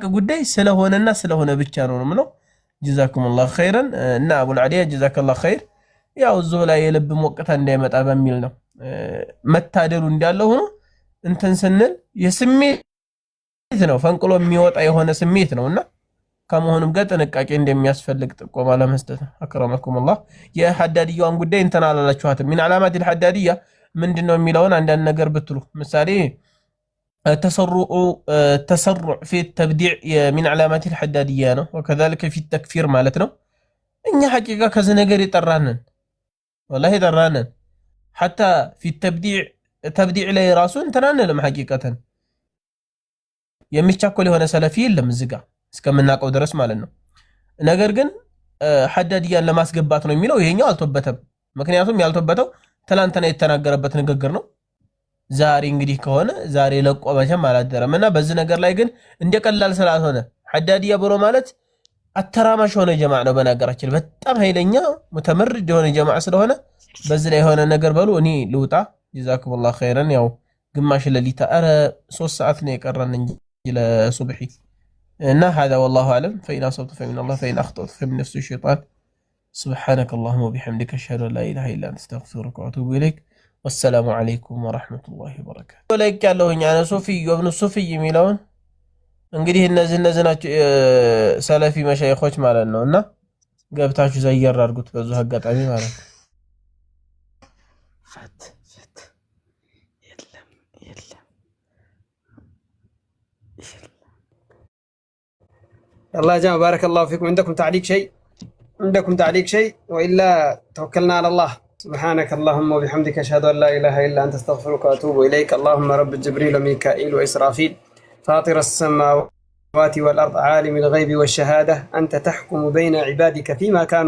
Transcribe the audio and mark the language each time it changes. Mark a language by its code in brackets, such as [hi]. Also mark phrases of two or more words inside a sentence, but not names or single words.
[am] ጉዳይ ስለሆነና ስለሆነ ብቻ ነው የምለው። [ar] جزاكم الله خيرا [am] እና አቡል አሊያ [ar] جزاك الله خير። [am] ያው እዛው ላይ የልብ ሞቅታ እንዳይመጣ በሚል ነው መታደሉ እንዳለ ሆኖ እንትን ስንል የስሜት ነው ፈንቅሎ የሚወጣ የሆነ ስሜት ነውና ከመሆኑም ጋር ጥንቃቄ እንደሚያስፈልግ ጥቆማ ለመስጠት ነው። አክረመኩሙላህ የሐዳዲያውን ጉዳይ እንትን አላላችኋትም። ምን ዓላማት الحدادية ምንድነው የሚለውን አንዳንድ ነገር ብትሉ ምሳሌ [ar] التسرع في التبديع من علامات الحدادية [am] ነው [ar] وكذلك في التكفير [am] ማለት ነው። እኛ ሐቂቃ ከዚህ ነገር ይጠራነን والله ይጠራነን [ar] حتى في التبديع [am] ላይ ራሱ እንተናነለም ሐቂቃተን የሚቻኮል የሆነ ሰለፊ የለም እዚህ ጋር እስከምናቀው ድረስ ማለት ነው ነገር ግን ሐዳዲያን ለማስገባት ነው የሚለው ይሄኛው አልተወበተም ምክንያቱም ያልተወበተው ትላንትና የተናገረበት ንግግር ነው ዛሬ እንግዲህ ከሆነ ዛሬ ለቆ መቼም አላደረምና በዚህ ነገር ላይ ግን እንደቀላል ስላልሆነ ሐዳዲያ ብሎ ማለት አተራማሽ ሆነ ጀማዓ ነው በነገራችን በጣም ኃይለኛ ሙተመርድ የሆነ ጀማዓ ስለሆነ በዚህ ላይ የሆነ ነገር በሉ እኔ ልውጣ [ar] جزاكم الله خيرا [am] ያው ግማሽ ለሊታ አረ 3 ሰዓት ነው የቀረን እንጂ ለሱብሂ እና [ar] هذا والله اعلم فإن أصبت فمن الله فإن أخطأت فمن نفس الشيطان سبحانك اللهم وبحمدك أشهد أن لا إله إلا أنت أستغفرك وأتوب إليك والسلام عليكم ورحمة الله وبركاته ولك [am] ያለሁኝ [ar] أنا صوفي وابن صوفي [am] የሚለውን እንግዲህ እነዚህ ናቸው ሰለፊ መሻይኾች ማለት ነውና ገብታችሁ ዘየር አድርጉት በዙ አጋጣሚ ማለት ነው ፈት የለም [ar] الله يا جماعة بارك الله فيكم عندكم تعليق شيء وإلا توكلنا على الله سبحانك اللهم وبحمدك أشهد أن لا إله إلا أنت أستغفرك وأتوب إليك اللهم رب جبريل وميكائيل وإسرافيل فاطر السماوات والأرض عالم الغيب والشهادة أنت تحكم بين عبادك فيما كانوا